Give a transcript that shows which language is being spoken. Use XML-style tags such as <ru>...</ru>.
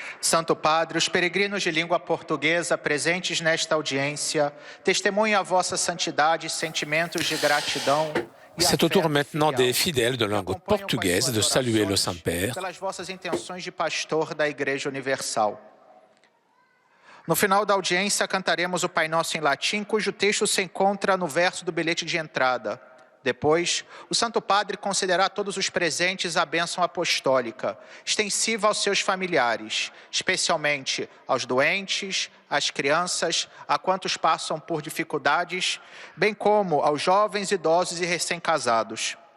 <pt>Santo Padre, os peregrinos de língua portuguesa presentes nesta audiência testemunham a vossa santidade e sentimentos de gratidão.</pt> <fr>C'est au tour maintenant des fidèles de langue portugaise de saluer le Saint-Père.</fr> <pt>Pelas vossas intenções de pastor da Igreja Universal. No final da audiência, cantaremos o Pai Nosso em latim, cujo texto se encontra no verso do bilhete de entrada. Depois, o Santo Padre concederá a todos os presentes a bênção apostólica, extensiva aos seus familiares, especialmente aos doentes, às crianças, a quantos passam por dificuldades, bem como aos jovens, idosos e recém-casados.</pt>